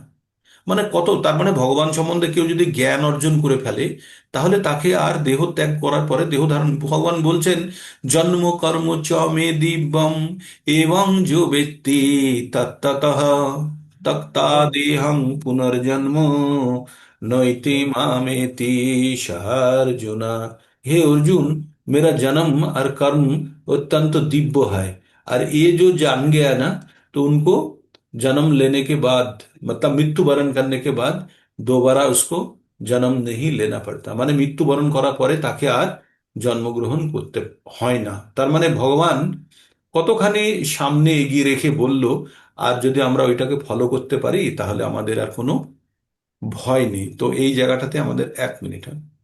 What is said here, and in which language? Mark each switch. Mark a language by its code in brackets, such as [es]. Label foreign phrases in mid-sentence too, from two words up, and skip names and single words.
[bn] মানে কত, তার মানে ভগবান সম্বন্ধে কেউ যদি জ্ঞান অর্জন করে ফেলে, তাহলে তাকে আর দেহ ত্যাগ করার পরে দেহ ধারণ, ভগবান বলছেন [sa] জন্ম কর্ম চ মে দিব্যম [bn] এবং [sa] যো ব্যক্তি তত্ততঃ তক্তা দেহং পুনর্জন্ম নৈতি मामेति सह अर्जुन। [hi] हे अर्जुन, मेरा जन्म और कर्म अत्यंत दिव्य है। और ये जो जान गया ना, तो उनको जन्म लेने के बाद, मतलब मृत्यु वरण करने के बाद दोबारा उसको जन्म नहीं लेना पड़ता। [bn] মানে মৃত্যুবরণ করার পরে তাকে আর জন্মগ্রহণ করতে হয় না। তার মানে ভগবান কতখানি সামনে এগিয়ে রেখে বলল। আর যদি আমরা ওইটাকে ফলো করতে পারি, তাহলে আমাদের আর কোনো ভয় নেই। তো এই জায়গাটাতে আমাদের 1 মিনিট। হ্যাঁ?